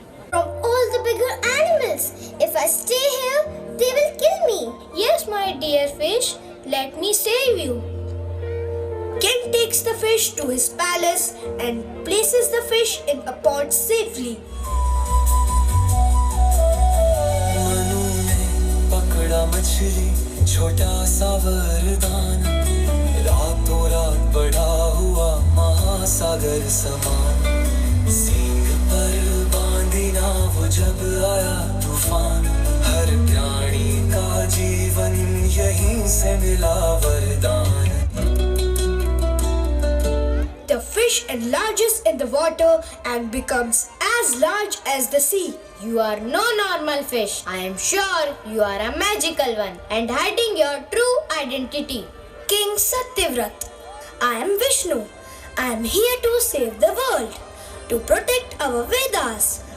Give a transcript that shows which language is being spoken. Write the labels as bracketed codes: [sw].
[en] From all the bigger animals. If I stay here, they will kill me. Yes, my dear fish, let me save you. King takes the fish to his palace and places the fish in a pond safely. [hi] Manu ने पकड़ा मछली, छोटा सा वरदान, रातों रात बढ़ा हुआ महासागर समान। सींग पर बांधी नाव जब आया तूफान, हर प्राणी का जीवन यहीं से मिला वरदान। [en] The fish enlarges in the water and becomes as large as the sea. You are no normal fish. I am sure you are a magical one and hiding your true identity. King Satyavrat, I am Vishnu. I am here to save the world, to protect our Vedas.